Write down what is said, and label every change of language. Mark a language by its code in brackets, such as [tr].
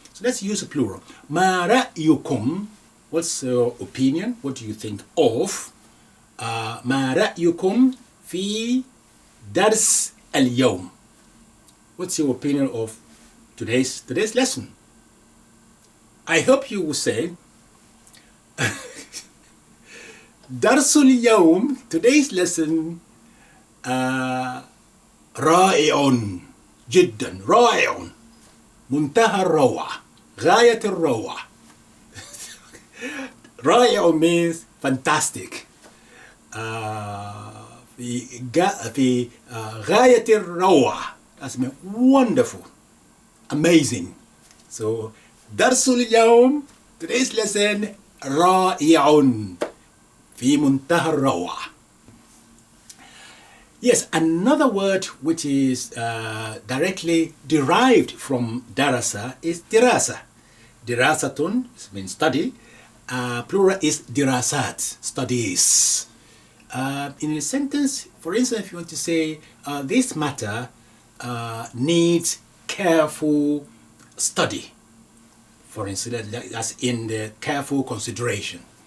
[en] So let's use a plural. [ar] ما رأيكم. [en] What's your opinion? What do you think of [ar] ما رأيكم في درس اليوم? [en] What's your opinion of today's lesson? I hope you will say [ar] درس اليوم, [en] today's lesson, [ar] رائع جدا, رائع, منتهى الروعة, غاية الروعة. [en] رائع means fantastic. [ar] في غاية الروعة, [en] that's mean wonderful, amazing. [ar] So درس اليوم, [en] today's lesson, [ar] رائع, في منتهى الروعة. [en] Yes, another word which is directly derived from darasa is dirasa. Dirasatun means study. Plural is dirasat, studies. In a sentence, for instance, if you want to say this matter needs careful study, for instance, that's in the careful consideration.